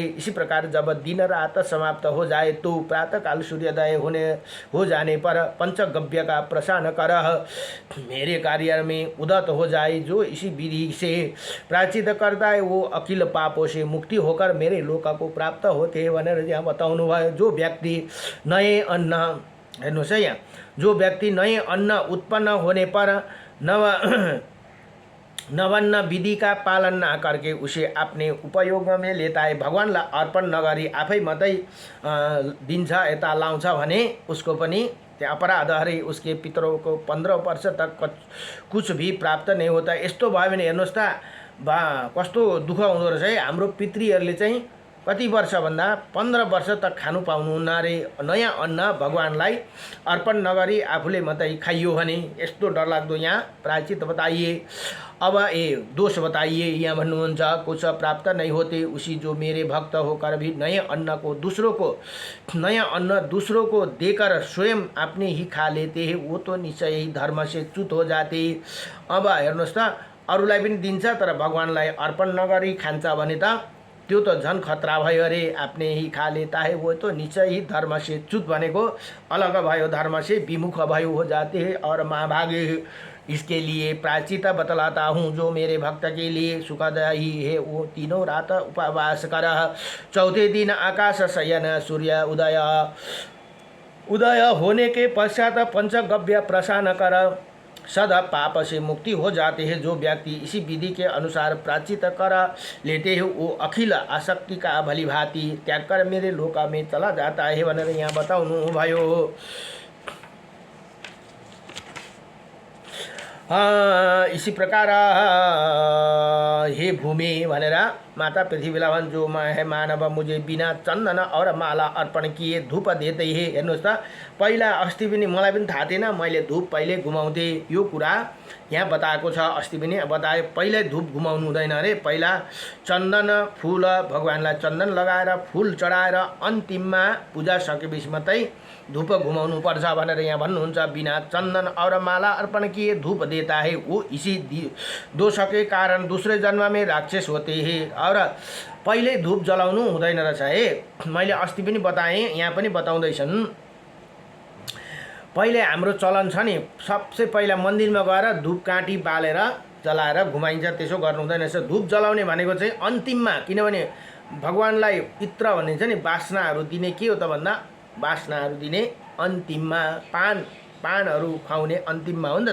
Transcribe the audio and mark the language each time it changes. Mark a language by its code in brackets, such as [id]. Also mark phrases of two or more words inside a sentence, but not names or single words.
[hi] इसी प्रकार जब दिन रात समाप्त हो जाए तो प्रातःकाल सूर्योदय हो जाने पर पंचगव्य का प्रसाद कर मेरे कार्य में उदत हो जाए। जो इसी विधि से प्रायश्चित करता है वो अखिल पापों से मुक्ति होकर मेरे लोक को प्राप्त होते हैं [ne] भनेर यहाँ बताउनु भयो। [hi] जो व्यक्ति नए अन्न, [ne] हेर्नुहोस् है यहाँ, [hi] जो व्यक्ति नए अन्न उत्पन्न होने पर नवन्न विधि का पालन न करके उसे अपने उपयोग में लेता है, [ne] भगवानलाई अर्पण नगरी आफै मात्रै दिन्छ यता लाउँछ भने उसको पनि त्यो अपराधहरी [hi] उसके पितरों को 15 वर्ष तक कुछ भी प्राप्त नहीं होता। [ne] यस्तो भयो भने हेर्नुहोस् त कस्तो दुःख हुँदो रहेछ है। हाम्रो पितृहरूले चाहिँ कति वर्ष भन्दा 15 वर्ष तक खानु पाउनुहुन्न अरे। नयाँ अन्न भगवानलाई अर्पण नगरी आफूले मात्रै खाइयो भने यस्तो डरलाग्दो यहाँ प्रायश्चित बताइए। अब दोष बताइए, यहाँ भन्नुहुन्छ [hi] कुछ प्राप्त नहीं होते उसी जो मेरे भक्त होकर भी नए अन्न दूसरों को देकर स्वयं अपने ही खा लेते हैं वो तो निश्चय ही धर्म से च्युत हो जाते। [ne] अब हेर्नुहोस् त अरूलाई पनि दिन्छ तर भगवानलाई अर्पण नगरी खान्छ भने त त्यो तो झन खतरा भयो अरे। [hi] अपने ही खा लेता है वो तो निश्चय ही धर्म से च्युत [ne] भनेको अलग भयो, [hi] धर्म से विमुख भयो हो जाते हैं और महाभागे। इसके लिए प्रायश्चित बतलाता हूँ जो मेरे भक्त के लिए सुखदायी है वो तीनों रात उपवास कर। चौथे दिन आकाश शयन सूर्य उदय होने के पश्चात पंचगव्य प्रसाद कर सदा पाप से मुक्ति हो जाते हैं। जो व्यक्ति इसी विधि के अनुसार प्रायश्चित कर लेते हैं वो अखिल आसक्ति का भलीभांति त्याग कर मेरे लोक में चला जाता है [ne] भनेर यहाँ बताउनु भयो। [hi] इसी प्रकार हे भूमि [ne] भनेर माता पृथ्वीलाई भन्छ [hi] जो है मानव मुझे बिना चन्दन और माला अर्पण किए धूप देते हे। [ne] हेर्नुहोस् त पहिला अस्ति पनि मलाई पनि थाहा थिएन, मैले धूप पहिले घुमाउँथे यो कुरा यहाँ बताएको छ। अस्ति पनि बताए पहिले धूप घुमाउनु हुँदैन अरे। पहिला चन्दन फूल भगवानलाई चन्दन लगाएर फूल चढाएर अन्तिममा पूजा सकेपछि मात्रै धूप घुमाउनु पर्छ भनेर यहाँ भन्नुहुन्छ। [hi] बिना चन्दन और माला अर्पण किए धूप देता है वो इसी दोष के कारण दूसरे जन्म में राक्षस होते हैं। [ne] और पहिले धूप जलाउनु हुँदैन रहेछ है। मैले अस्ति पनि बताएँ, यहाँ पनि बताउँदैछन्। पहिले हाम्रो चलन छ नि, सबसे पहिला मन्दिरमा गएर धूप काँटी बालेर जलाएर घुमाइन्छ, त्यसो गर्नु हुँदैन रहेछ। धूप जलाउने भनेको चाहिँ अन्तिममा, किनभने भगवानलाई इत्र भनिन्छ नि, वासनाहरू दिने के हो त भन्दा वासनाहरू दिने अन्तिममा, पानहरू खुवाउने अन्तिममा हो नि त।